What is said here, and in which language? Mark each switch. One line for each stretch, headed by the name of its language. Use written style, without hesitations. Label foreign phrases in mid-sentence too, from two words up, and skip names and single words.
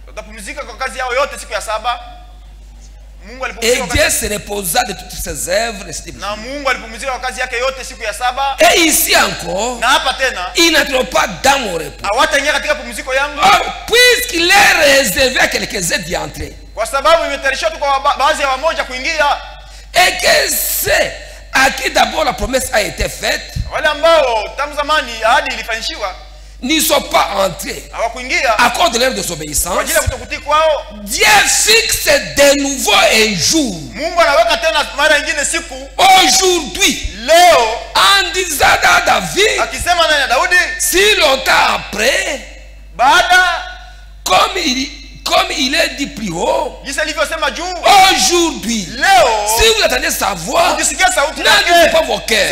French: Et Dieu se reposa de toutes ses œuvres le 7e jour. Et ici encore, ils n'entrent pas dans mon repos. Or, puisqu'il est réservé à quelques-uns d'y entrer,
Swahili: Kwa sababu imetayarishwa tu kwa baadhi ya wamoja kuingia.
French: Et que c'est à qui d'abord la promesse a été faite.
Swahili: Wale ambao tangu zamani ahadi ilifanyishwa
French: n'y sont pas entrés à cause de leur désobéissance. Dieu fixe de nouveau un jour. Aujourd'hui, en disant à David, si longtemps après, comme il est dit plus haut, aujourd'hui, si vous attendez sa voix, n'abîmez pas vos cœurs.